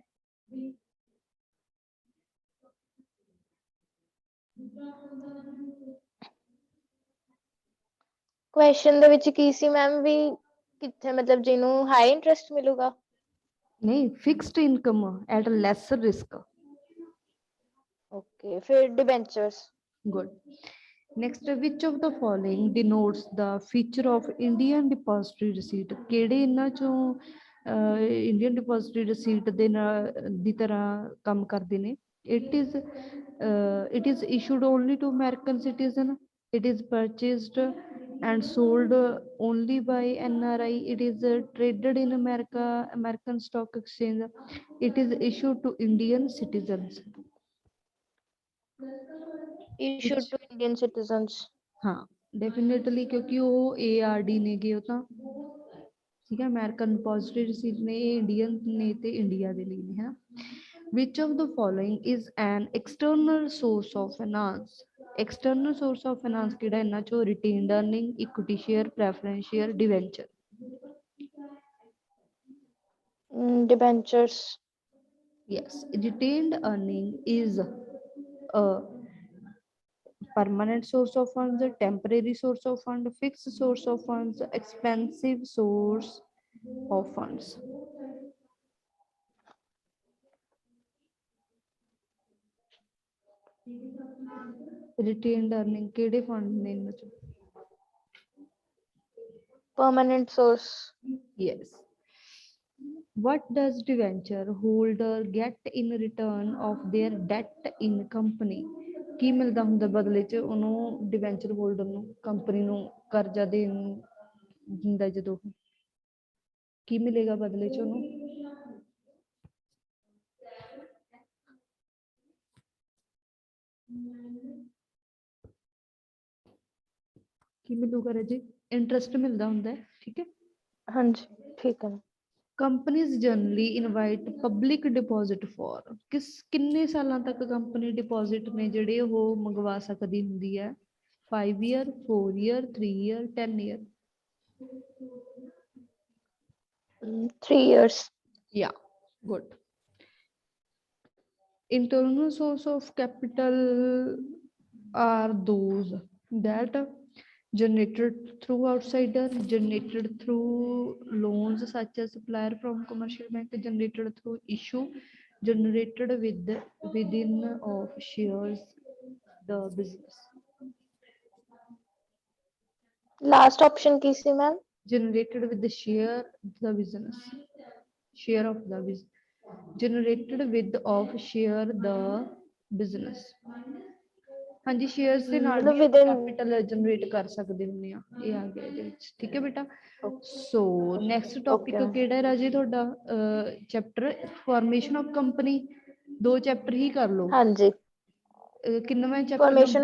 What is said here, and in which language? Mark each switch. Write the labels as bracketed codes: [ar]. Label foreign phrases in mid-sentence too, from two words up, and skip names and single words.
[pa] ਕੁਐਸਚਨ ਦੇ ਵਿੱਚ ਕੀ ਸੀ ਮੈਮ, ਵੀ ਕਿੱਥੇ ਮਤਲਬ ਜਿਹਨੂੰ [en] high interest [pa] ਮਿਲੂਗਾ? [en] ਨਹੀਂ, fixed income at lesser risk. [pa] ਓਕੇ, ਫਿਰ ਡਿਬੈਂਚਰਸ। [en] Good. Next, which of the following denotes the feature of Indian depository receipt? [pa] ਕਿਹੜੇ ਇਹਨਾਂ ਚੋਂ [en] Indian depository receipt [pa] ਦੇ ਨਾਲ ਦੀ ਤਰ੍ਹਾਂ ਕੰਮ ਕਰਦੇ ਨੇ? [en] It is issued only to American citizen. It is purchased and sold only by NRI. It is traded in America, American Stock Exchange. It is issued to Indian citizens. issued to Indian citizens. [pa] ਹਾਂ, ਡੈਫੀਨੇਟਲੀ, ਕਿਉਂਕਿ ਉਹ ARD ਨੇਗੇ, ਉਹ ਤਾਂ ਠੀਕ ਹੈ, [en] American depository receipt [pa] ਨੇ, ਇਹ ਇੰਡੀਅਨ ਨੇ ਤੇ ਇੰਡੀਆ ਦੇ ਲਈ ਨੇ, ਹੈ। [en] which of the following is an external source of finance? external source of finance [pa] ਕਿਹੜਾ ਇਹਨਾਂ ਚੋਂ? [en] retained earning, equity share, preference share, debenture. Debentures. Yes, retained earning is a permanent source of funds, temporary source of fund, fixed source of funds, expensive source of funds. Retained earning [pa] ਕਿਹੜੇ ਫੰਡ ਨੇ ਇਹਨਾਂ ਚੋਂ? [en] Permanent source. Yes. What does debenture holder get in return of their debt in company? [pa] ਕੀ ਮਿਲਦਾ ਹੁੰਦਾ ਬਦਲੇ ਚ ਉਹਨੂੰ, [en] debenture holder [pa] ਨੂੰ, ਕੰਪਨੀ ਨੂੰ ਕਰਜ਼ਾ ਦੇਣ ਦਿੰਦਾ ਜਦੋਂ? ਕੀ ਮਿਲੇਗਾ ਬਦਲੇ ਚ ਉਹਨੂੰ? ਕੀ ਮਿਲੂਗਾ ਰਾਜੇ? ਇੰਟਰਸਟ ਮਿਲਦਾ ਹੁੰਦਾ ਹੈ। ਠੀਕ ਹੈ, ਹਾਂਜੀ, ਠੀਕ ਹੈ। [en] companies generally invite public deposit for, [pa] ਕਿੰਨੇ ਸਾਲਾਂ ਤੱਕ [en] company deposit [pa] ਨੇ ਜਿਹੜੇ ਉਹ ਮੰਗਵਾ ਸਕਦੀ ਹੁੰਦੀ ਹੈ? [en] 5 year, 4 year, 3 year, 10 year? 3 years. Yeah, good. Internal source of capital are those that generated through outsider, generated through loans such as supplier from commercial bank, generated through issue, generated within of shares the business. Last option [pa] ਕੀ ਸੀ ਮੈਮ? [en] Generated with the share the business, share of the business, generated with of share the business. [pa] ਹਾਂਜੀ ਸ਼ੇਅਰਸ ਦੇ ਨਾਲ ਮਤਲਬ ਵੀ within [en] capital generate [pa] ਕਰ ਸਕਦੇ ਹੁੰਦੇ ਆ, ਇਹ ਆ ਗਿਆ ਇਹਦੇ ਵਿੱਚ, ਠੀਕ ਹੈ ਬੇਟਾ। [en] so next topic Okay. [pa] ਕਿਹੜਾ ਹੈ ਰਾਜੇ ਤੁਹਾਡਾ? [en] chapter formation of company, [pa] 2 ਚੈਪਟਰ ਹੀ ਕਰ ਲਓ। ਹਾਂਜੀ, ਕਿੰਨਵਾਂ ਚੈਪਟਰ ਫਾਰਮੇਸ਼ਨ